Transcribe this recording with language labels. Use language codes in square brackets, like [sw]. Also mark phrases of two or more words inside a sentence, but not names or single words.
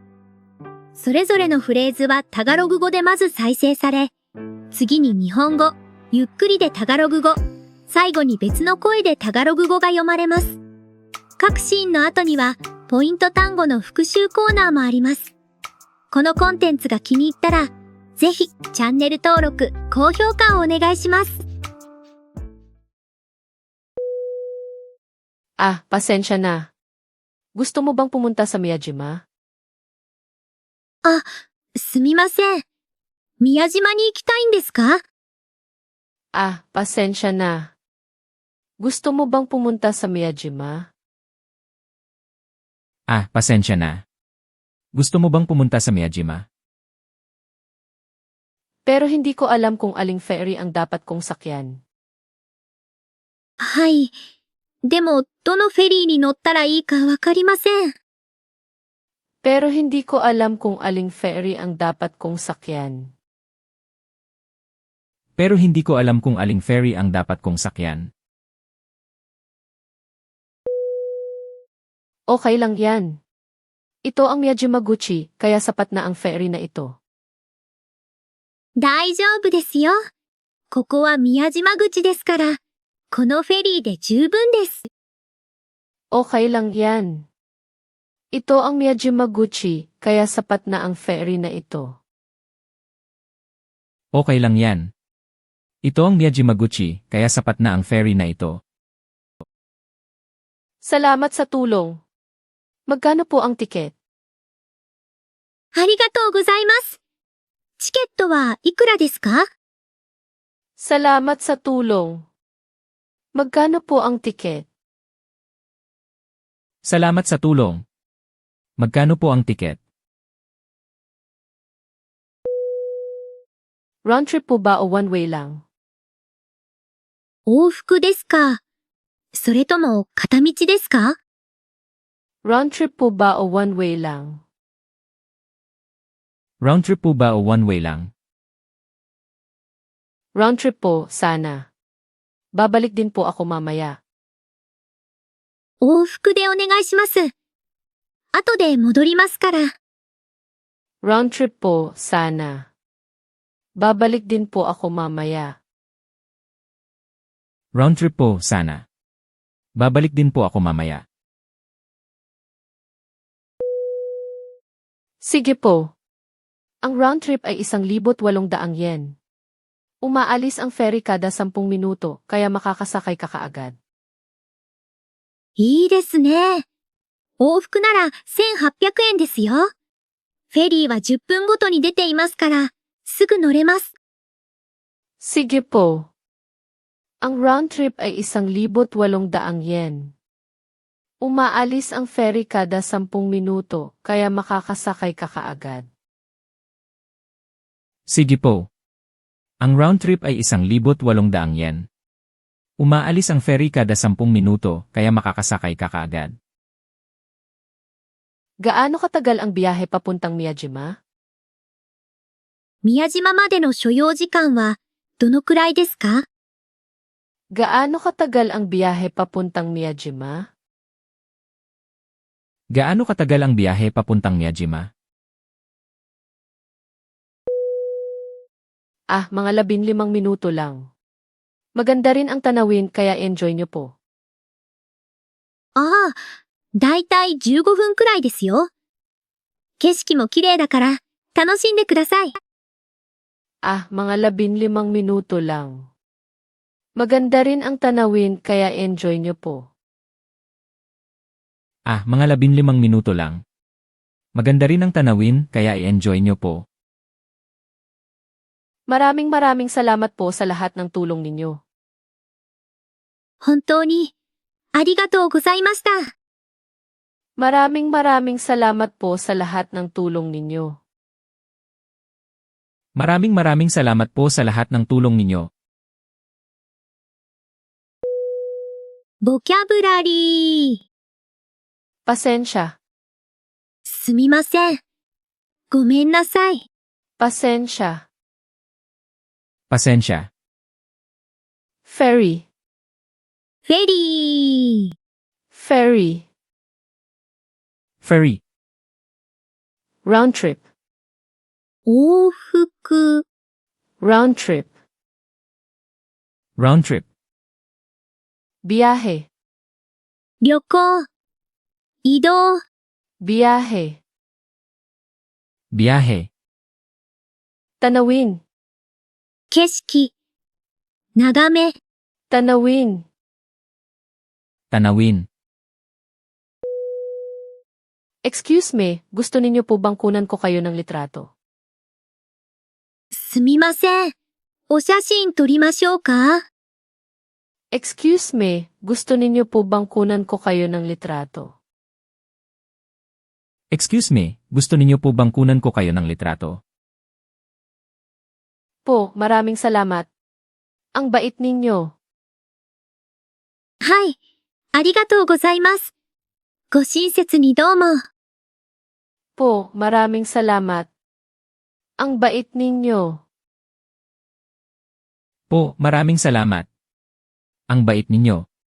[ja] それぞれのフレーズはタガログ語でまず再生され、次に日本語、ゆっくりでタガログ語、最後に別の声でタガログ語が読まれます。各シーンの後にはポイント単語の復習コーナーもあります。このコンテンツが気に入ったら、ぜひチャンネル登録、高評価をお願いします。 [tl] Pasensya na. Gusto mo bang pumunta sa Miyajima? [ja] すみません。宮島に行きたいんですか？ [tl] Pasensya na. Gusto mo bang pumunta sa Miyajima? Pasensya na. Gusto mo bang pumunta sa Miyajima? Pero hindi ko alam kung aling ferry ang dapat kong sakyan. [ja] はい。でも、どのフェリーに乗ったらいいかわかりません。 [tl] Pero hindi ko alam kung aling ferry ang dapat kong sakyan. Pero hindi ko alam kung aling ferry ang dapat kong sakyan. Okay lang yan. Ito ang Miyajimaguchi, kaya sapat na ang ferry na ito. [ja] 大丈夫ですよ。ここは宮島口ですから、このフェリーで十分です。 [tl] Okay lang yan. Ito ang Miyajimaguchi, kaya sapat na ang ferry na ito. Okay lang yan. Ito ang Miyajimaguchi, kaya sapat na ang ferry na ito. Salamat sa tulong. Magkano po ang tiket? [ja] ありがとうございます。チケットはいくらですか？ [tl] Salamat sa tulong. Magkano po ang tiket? Salamat sa tulong. Magkano po ang tiket? [en] Round trip [tl] po ba o [en] one way [tl] lang? [ja] 往復ですか？それとも片道ですか？ [en] Round trip [tl] po ba o [en] one way [tl] lang? [en] Round trip [tl] po ba o [en] one way [tl] lang? [en] Round trip [tl] po, sana. Babalik din po ako mamaya. [ja] 往復でお願いします。後で戻りますから。 [en] Round trip [tl] po, sana. Babalik din po ako mamaya. [en] Round trip [tl] po, sana. Babalik din po ako mamaya. Sige po. Ang [en] round trip [tl] ay 1,800 yen. Umaalis ang ferry kada 10 minuto, kaya makakasakay ka kaagad. [ja] いいですね。往復なら1800円ですよ。フェリーは10分ごとに出ていますから、すぐ乗れます。 [tl] Sige po. Ang [en] round trip [tl] ay 1,800 yen. Umaalis ang ferry kada 10 minuto, kaya makakasakay ka kaagad. Sige po. Ang [en] round trip [tl] ay 1,800 yen. Umaalis ang ferry kada 10 minuto, kaya makakasakay ka kaagad. Gaano katagal ang biyahe papuntang Miyajima? [ja] 宮島までの所要時間はどのくらいですか？ [tl] Gaano katagal ang biyahe papuntang Miyajima? Gaano katagal ang biyahe papuntang Miyajima? Mga 15 minuto lang. Maganda rin ang tanawin kaya enjoy nyo po. [ja] だいたい15分くらいですよ。景色も綺麗だから楽しんでください。 [tl] Mga 15 minuto lang. Maganda rin ang tanawin kaya enjoy nyo po. Mga 15 minuto lang. Maganda rin ang tanawin, kaya i-enjoy nyo po. Maraming salamat po sa lahat ng tulong ninyo. [ja] 本当にありがとうございました。 [tl] Maraming salamat po sa lahat ng tulong ninyo. Maraming salamat po sa lahat ng tulong ninyo. [ja] ボキャブラリー。 [tl] Pasensya. [ja] すみません。ごめんなさい。 [tl] Pasensya. Pasensya. Ferry. [ja] フェリー。 [tl] Ferry. ferry, [en] round trip, [ja] 往復、 [en] round trip, round trip, [tl] biyahe, [ja] 旅行、移動、 [tl] biyahe, biyahe, tanawin, [ja] 景色、眺め、 [tl] tanawin, tanawin. [en] excuse me, [tl] gusto ninyo po bang kunan ko kayo ng litrato? [ja] すみません。お写真撮りましょうか？ [en] Excuse me, [tl] gusto ninyo po bang kunan ko kayo ng litrato? [en] Excuse me, [tl] gusto ninyo po bang kunan ko kayo ng litrato? Po, maraming salamat. Ang bait ninyo. [ja] はい。ありがとうございます。ご親切にどうも。 [tl] Po, maraming salamat. Ang bait ninyo. Po, maraming salamat. Ang bait ninyo.